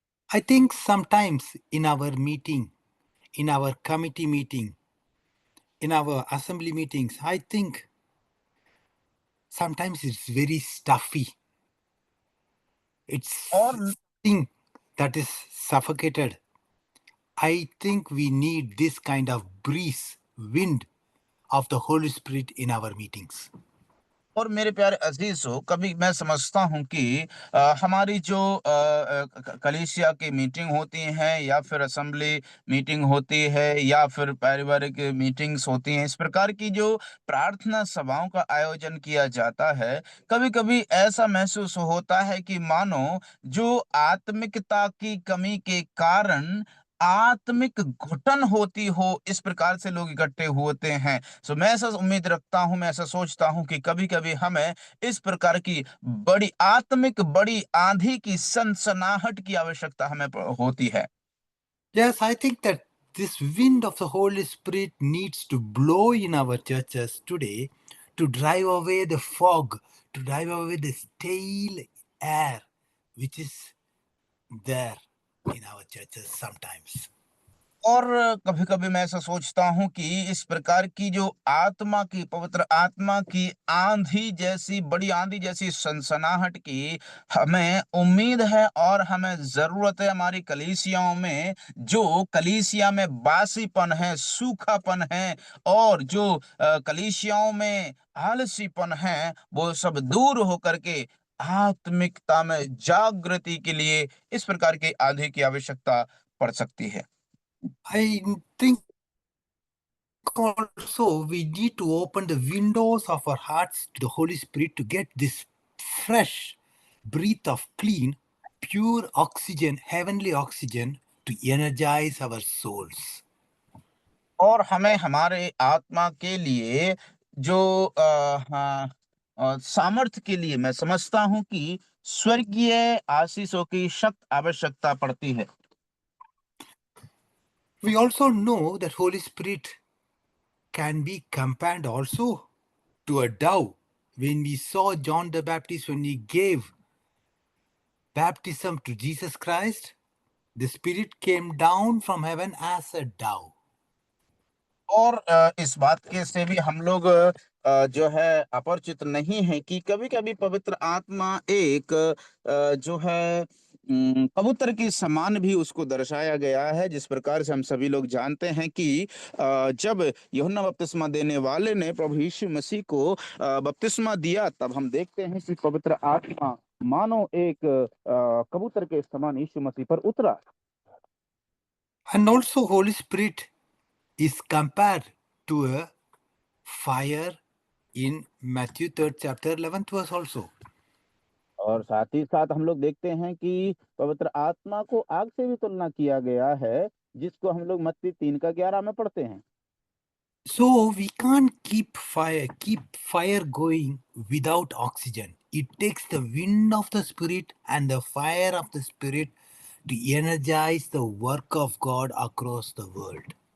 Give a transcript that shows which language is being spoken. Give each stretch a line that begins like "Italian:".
English: I think sometimes in our meeting, in our committee meeting, in our assembly meetings, I think sometimes it's very stuffy. It's
Hindi: और
English: something that is suffocated. I think we need this kind of breeze, wind of the Holy Spirit in our meetings.
Hindi: और मेरे प्यारे अजीजों, कभी मैं समझता हूँ कि हमारी जो कलीसिया की मीटिंग होती हैं, या फिर असेंबली मीटिंग होती है, या फिर पारिवारिक मीटिंग्स होती हैं, इस प्रकार की जो प्रार्थना सभाओं का आयोजन किया जाता है, कभी कभी ऐसा महसूस होता है कि मानो जो आत्मिकता की कमी के कारण आत्मिक घुटन होती हो, इस प्रकार से लोग इकट्ठे होते हैं। सो मैं ऐसा उम्मीद रखता हूं, मैं ऐसा सोचता हूं कि कभी-कभी हमें इस प्रकार की बड़ी आंधी की सनसनाहट की आवश्यकता हमें होती है।
English: Yes, I think that this wind of the Holy Spirit needs to blow in our churches today to drive away the fog, to drive away the stale air, which is there in our churches sometimes.
Hindi: और कभी-कभी मैं ऐसा सोचता हूँ कि इस प्रकार की जो आत्मा की, पवित्र आत्मा की आँधी जैसी, बड़ी आँधी जैसी सनसनाहट की हमें उम्मीद है और हमें ज़रूरत है हमारी कलीसियाओं में। जो कलीसिया में बासीपन है, सूखापन है और जो कलीसियाओं में आलसीपन है, वो सब दूर होकर के आत्मिकता में जागृति के लिए इस प्रकार की आँधी की आवश्यकता पड़ सकती है।
English: I think also we need to open the windows of our hearts to the Holy Spirit to get this fresh breath of clean, pure oxygen, heavenly oxygen to energize our souls.
Hindi: और हमें हमारे आत्मा के लिए जो सामर्थ्य के लिए मैं समझता हूँ कि स्वर्गीय आशीषों की सख्त आवश्यकता पड़ती है।
English: We also know that Holy Spirit can be compared also to a dove. When we saw John the Baptist, when he gave baptism to Jesus Christ, the Spirit came down from heaven as a dove.
Hindi: और इस बात के से भी हम लोग जो है अपरिचित नहीं है कि कभी-कभी पवित्र आत्मा एक जो है कबूतर के समान भी उसको दर्शाया गया है। जिस प्रकार से हम सभी लोग जानते हैं कि जब यूहन्ना बपतिस्मा देने वाले ने प्रभु यीशु मसीह को बपतिस्मा दिया, तब हम देखते हैं कि पवित्र आत्मा मानो एक कबूतर के समान यीशु मसीह पर उतरा।
English: And also Holy Spirit is compared to a fire in Matthew 3rd chapter 11th verse also.
Hindi: और साथ ही साथ हम लोग देखते हैं कि पवित्र आत्मा को आग से भी तुलना किया गया है, जिसको हम लोग मत्ती 3 का 11 में पढ़ते हैं।
English: So we can't keep fire going without oxygen. It takes the wind of the Spirit and the fire of the Spirit to energize the work of God across the world.